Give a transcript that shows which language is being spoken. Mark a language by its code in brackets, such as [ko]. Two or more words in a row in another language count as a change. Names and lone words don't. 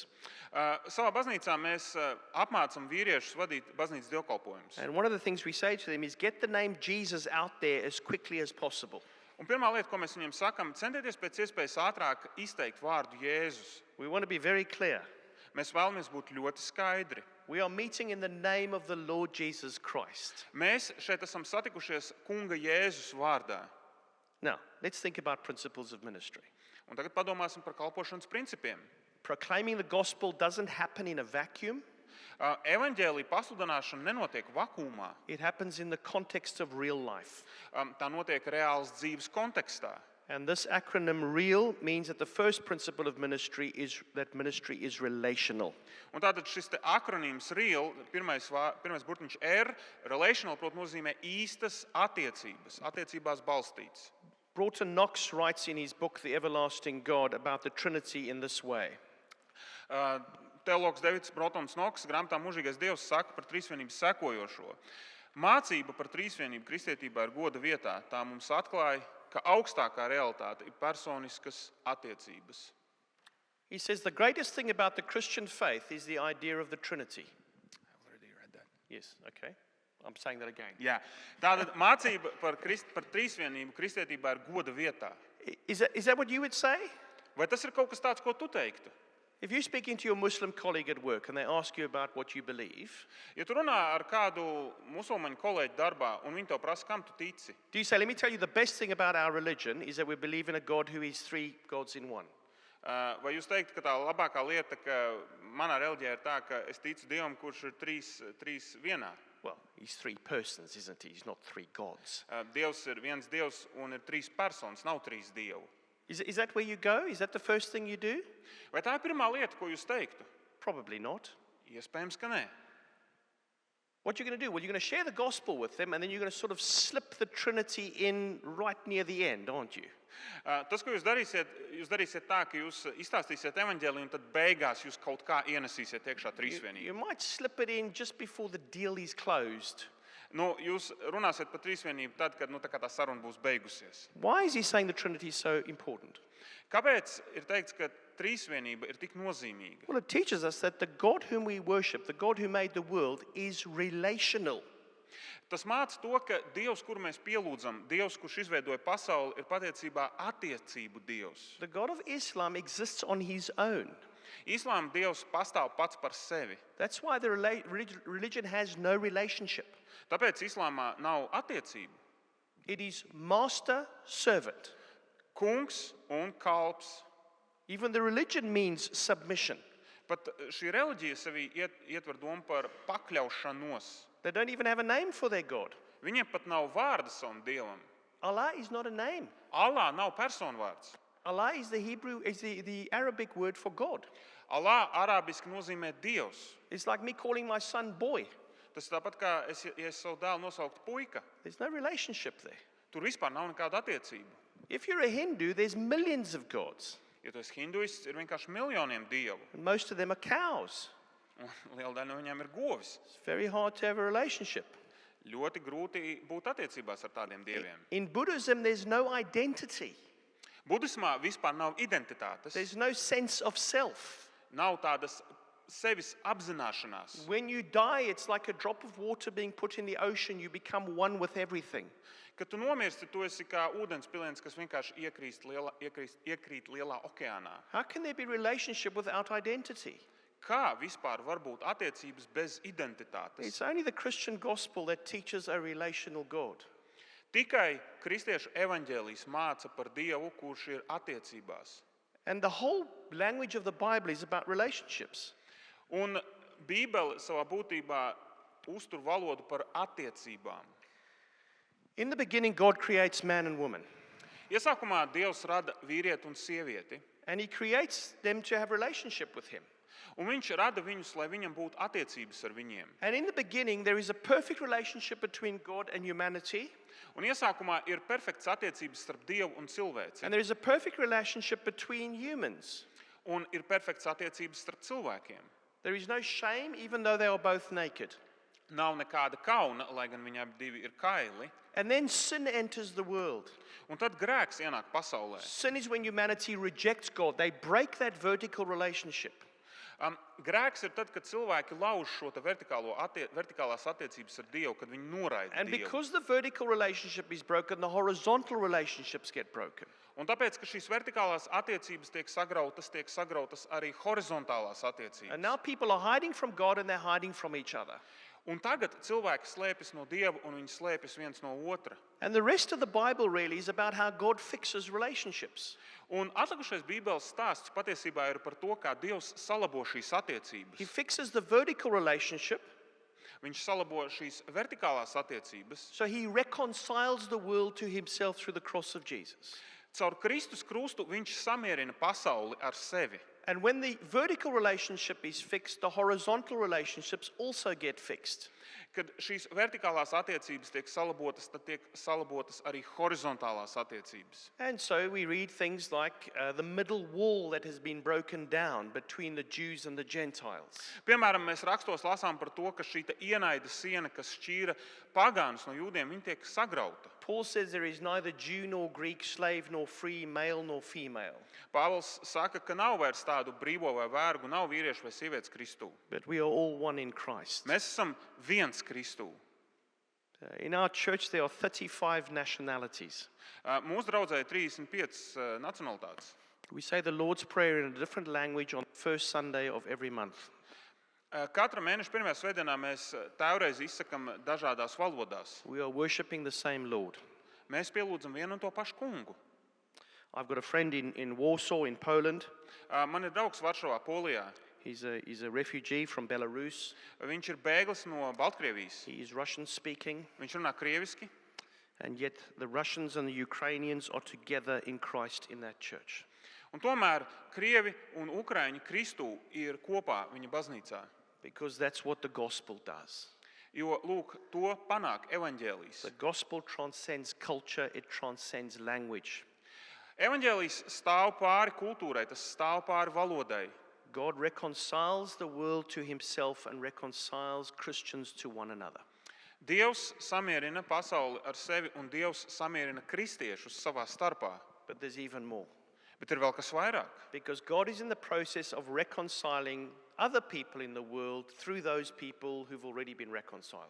[lv] Savā baznīcā mēs apmācam vīriešus vadīt baznīcas dievkalpojumus. [en] And one of the things we say to them is get the name Jesus out there as quickly as possible. [lv] Un pirmā lieta, ko mēs viņiem sakam, centieties pēc iespējas ātrāk izteikt vārdu Jēzus. [en] We want to be very clear. [lv] Mēs vēlamies būt ļoti skaidri. [en] We are meeting in the name of the Lord Jesus Christ. [lv] Mēs šeit esam satikušies kunga Jēzus vārdā. [en] Now, let's think about principles of ministry. [lv] Un tagad padomāsim par kalpošanas principiem. [en] Proclaiming the gospel doesn't happen in a vacuum. [lv] Evaņģēlija pasludināšana nenotiek vakumā. [en] It happens in the context of real life. [lv] Tā notiek reāls dzīves kontekstā. [en] And this acronym REAL means that the first principle of ministry is that ministry is relational. [lv] Un tātad šis te akronīms REAL, pirmais burtiņš R, relational, protams, nozīmē īstas attiecības, attiecībās balstīts. [en] Broughton Knox writes in his book, The Everlasting God, about the Trinity in this way. [lv] Teologs Davids Brotons Knoks grāmatā Mūžīgais Dievs saka par trīsvienību sekojošo. Mācība par trīsvienību kristietībā ir goda vietā. Tā mums atklāja, ka augstākā realitāte ir personiskas attiecības. [en] He says the greatest thing about the Christian faith is the idea of the Trinity. Yes, okay. I'm saying that again. [lv] Jā. Tātad mācība par trīsvienību kristietībā ir goda vietā. [en] Is that what you would say? [lv] Vai tas ir kaut kas tāds, ko tu teiktu? [en] If you're speaking to your Muslim colleague at work and they ask you about what you believe, [lv] Ja tu runā ar kādu musulmaņu kolēģi darbā un viņi tev prasa, kam tu tici, [en] do you say, let me tell you, the best thing about our religion is that we believe in a God who is three gods in one? [lv] vai jūs teiktu, ka tā labākā lieta, ka manā reliģijā ir tā, ka es ticu Dievam, kurš ir trīs vienā? [en] Well, he's three persons, isn't he? He's not three gods. [lv] Dievs ir viens Dievs un ir trīs personas, nav trīs Dievu. [en] Is that where you go? Is that the first thing you do? [lv] Vai tā ir pirmā lieta, ko jūs teiktu? [en] Probably not. [lv] Iespējams, ka nē. [en] What you're going to do? Well, you're going to share the gospel with them and then you're going to sort of slip the Trinity in right near the end, aren't you? [lv] Tas, ko jūs darīsiet tā, ka jūs izstāstīsiet evaņģēliju un tad beigās jūs kaut kā ienesīsiet iekšā trīsvienību. [en] You might slip it in just before the deal is closed. [lv] Jūs runāsiet par trīsvienību tad, kad tā kā tā saruna būs beigusies. [en] Why is he saying the Trinity is so important? [lv] Kāpēc ir teikts, ka trīsvienība ir tik nozīmīga? [en] Well, it teaches us that the God whom we worship, the God who made the world, is relational. [lv] Tas māca to, ka Dievs, kuru mēs pielūdzam, Dievs, kurš izveidoja pasauli, ir patiecībā attiecību Dievs. [en] The God of Islam exists on his own. [lv] Islāma Dievs pastāv pats par sevi. [en] That's why the religion has no relationship. [lv] Tāpēc Islāmā nav attiecību. [en] It is master-servant. [lv] Kungs un kalps. [en] Even the religion means submission. [lv] Pat šī reliģija sevī ietver domu par pakļaušanos. [en] They don't even have a name for their God. [lv] Viņiem pat nav vārda savam Dievam. [en] Allah is not a name. [lv] Allā nav personvārds. [en] Allah is the Arabic word for God. [lv] Allā arābiski nozīmē Dievs. [en] It's like me calling my son boy. [lv] Tas tāpat kā ja es savu dēlu nosauktu puika. [en] There's no relationship there. [lv] Tur vispār nav nekāda attiecība. [en] If you're a Hindu, there's millions of gods. [lv] Ja tu esi hinduists, ir vienkārši miljoniem dievu. [en] And most of them are cows. [lv] Un liela daļa no viņiem ir govis. [en] It's very hard to have a relationship. [lv] Ļoti grūti būt attiecībās ar tādiem dieviem. [en] In Buddhism, there's no identity. [lv] Budismā vispār nav identitātes. [en] There's no sense of self. [lv] Nav tādas sevis apzināšanās. [en] When you die, it's like a drop of water being put in the ocean. You become one with everything. [lv] Kad tu nomirsti, tu esi kā ūdenspiliens, kas vienkārši iekrīt lielā okeānā. [en] How can there be relationship without identity? [lv] Kā vispār var būt attiecības bez identitātes? [en] It's only the Christian gospel that teaches a relational God. [lv] Tikai kristiešu evaņģēlijs māca par Dievu, kurš ir attiecībās. [en] And the whole language of the Bible is about relationships. [lv] Un Bībele savā būtībā uztur valodu par attiecībām. [en] In the beginning, God creates man and woman. [lv] Iesākumā Dievs rada vīrieti un sievieti, [en] And he creates them to have relationship with him. [lv] un viņš rada viņus, lai viņam būtu attiecības ar viņiem. [en] And in the beginning, there is a perfect relationship between God and humanity. [lv] Un iesākumā ir perfekts attiecības starp Dievu un cilvēci. [en] And there is a perfect relationship between humans. [lv] Un ir perfekts attiecības starp cilvēkiem. [en] There is no shame, even though they are both naked. [lv] Nav nekāda kauna, lai gan viņi abi divi ir kaili. [en] And then sin enters the world. [lv] Un tad grēks ienāk pasaulē. [en] Sin is when humanity rejects God. They break that vertical relationship. [lv] Grēks ir tad, kad cilvēki lauž šo te vertikālās attiecības ar Dievu, kad viņi noraida [en] And [lv] Dievu. [en] because the vertical relationship is broken, the horizontal relationships get broken. [lv] Un tāpēc, ka šīs vertikālās attiecības tiek sagrautas arī horizontālās attiecības. [en] And now people are hiding from God and they're hiding from each other. [lv] Un tagad cilvēki slēpjas no Dieva un viņi slēpjas viens no otra. [en] And the rest of the Bible really is about how God fixes relationships. [lv] Un atlikušais Bībeles stāsts patiesībā ir par to, kā Dievs salabo šīs attiecības. [en] He fixes the vertical relationship, [lv] Viņš salabo šīs vertikālās attiecības. [en] so he reconciles the world to himself through the cross of Jesus. [lv] Caur Kristus krustu viņš samierina pasauli ar sevi. [en] And when the vertical relationship is fixed, the horizontal relationships also get fixed. [lv] Kad šīs vertikālās attiecības tiek salabotas, tad tiek salabotas arī horizontālās attiecības. [en] And so we read things like the middle wall that has been broken down between the Jews and the Gentiles. [lv] Piemēram, mēs rakstos lasām par to, ka šī ienaida siena, kas šķīra pagānus no jūdiem, viņa tiek sagrauta. [en] Paul says there is neither Jew nor Greek, slave nor free, male nor female. [lv] Pāvils saka, ka nav vairs tā tādu brīvo vai vergu, nav vīriešu vai sievietes Kristū. [en] but we are all one in Christ. [lv] Mēs esam viens Kristū. [en] In our church, there are 35 nationalities. [lv] Mūsu draudzē ir 35 nacionalitātes. [en] We say the Lord's Prayer in a different language on the first Sunday of every month. [lv] Katra mēneša pirmajā svētdienā mēs tēvreiz izsakam dažādās valodās. [en] We are worshiping the same Lord. [lv] Mēs pielūdzam vienu un to pašu kungu. [en] I've got a friend in Warsaw, in Poland. [lv] Man ir draugs Varšavā, Polijā. [en] He's a refugee from Belarus. [lv] Viņš ir bēglis no Baltkrievijas. [en] He is Russian speaking. [lv] Viņš runā krieviski. [en] And yet the Russians and the Ukrainians are together in Christ in that church. [lv] Un tomēr krievi un ukraiņi Kristū ir kopā viņa baznīcā. [en] Because that's what the gospel does. [lv] Jo, lūk, to panāk evaņģēlijs. [en] The gospel transcends culture, it transcends language. [lv] Evaņģēlijs stāv pāri kultūrai, tas stāv pāri valodai. [en] God reconciles the world to himself and reconciles Christians to one another. [lv] Dievs samierina pasauli ar sevi un Dievs samierina kristiešus savā starpā. [en] But there's even more. [lv] Bet ir vēl kas vairāk. [en] Because God is in the process of reconciling other people in the world through those people who've already been reconciled.